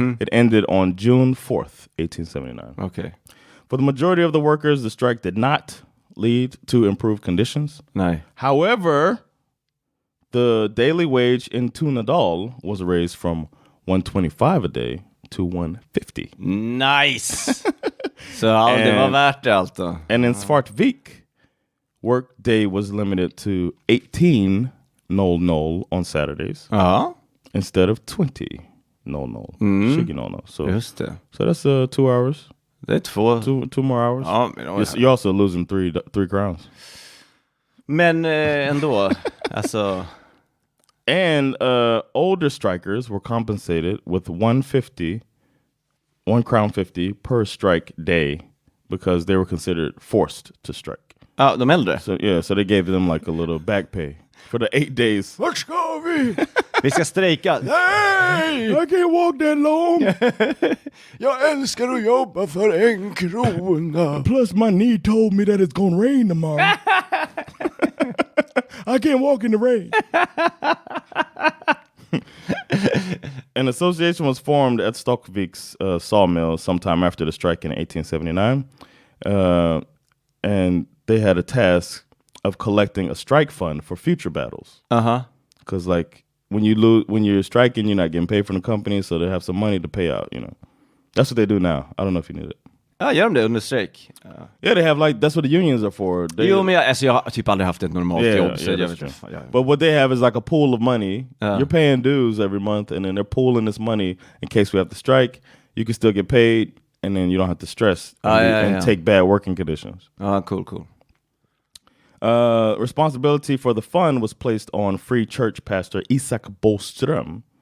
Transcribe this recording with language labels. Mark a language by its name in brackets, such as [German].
[English] It ended on June 4th, 1879. Okay. For the majority of the workers, the strike did not lead to improved conditions. [Swedish] Nej. [English] However, the daily wage in Tunadal was raised from $125 a day to $150. Nice! [Swedish] Så det var värt det allt då. [English] And in Svartvik, work day was limited to 18:00 on Saturdays instead of 20:00. 20:00. So [Swedish] just det. [English] So that's 2 hours. [Swedish] Det är [English] two more hours. [Swedish] Ja, men [English] you're also losing three crowns. [Swedish] Men ändå, alltså. [English] And older strikers were compensated with $1.50 per strike day because they were considered forced to strike. [Swedish] Ja, de äldre. [English] So they gave them like a little back pay for the 8 days. [Swedish] Vart ska vi? Vi ska strejka. [English] Nej! I can't walk that long. [Swedish] Jag älskar att jobba för 1 krona. [English] Plus my knee told me that it's gonna rain tomorrow. I can't walk in the rain. An association was formed at Stockvik's sawmill sometime after the strike in 1879. And they had a task of collecting a strike fund for future battles. Because like when you're striking, you're not getting paid from the company, so they have some money to pay out, you know. That's what they do now. I don't know if you knew that. [Swedish] Ja, gör de det under strejk? [English] Yeah, they have like, that's what the unions are for. [Swedish] Jo, men jag har typ aldrig haft ett normalt jobb. Så jag vet inte. [English] But what they have is like a pool of money. You're paying dues every month, and then they're pooling this money in case we have to strike. You can still get paid, and then you don't have to stress and take bad working conditions. Cool. Responsibility for the fund was placed on Free Church pastor Erik Broström.